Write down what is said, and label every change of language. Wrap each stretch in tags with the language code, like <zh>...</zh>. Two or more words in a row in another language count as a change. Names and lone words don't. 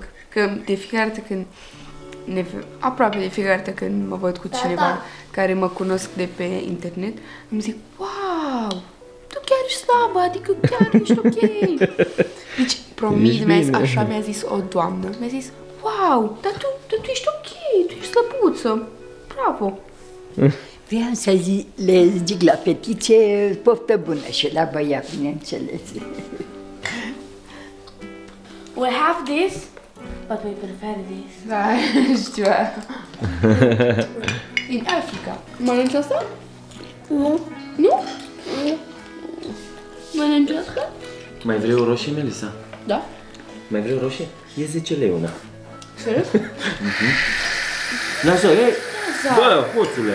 <ro>Că de fiecare dată când aproape de fiecare dată când mă văd cu cineva care mă cunosc de pe internet, îmi zic, wow, tu chiar ești slabă, adică chiar ești ok. Deci, promit, așa mi-a zis o doamnă, mi-a zis, wow, dar tu ești ok, tu ești slăbuță, bravo. Vreau să le zic la fetițe poftă bună și la băiat, bineînțeles.</ro> <en>We have this, but we prefer this.</en> <ro>Da, știu aia. În Africa. Mănânci asta? Nu. Nu? Mănânci asta? Mai vrei o roșie, Melissa? Da. Mai vrei o roșie? E 10 lei una. Serios? Lasă, ei! Bă, hoțule!</ro>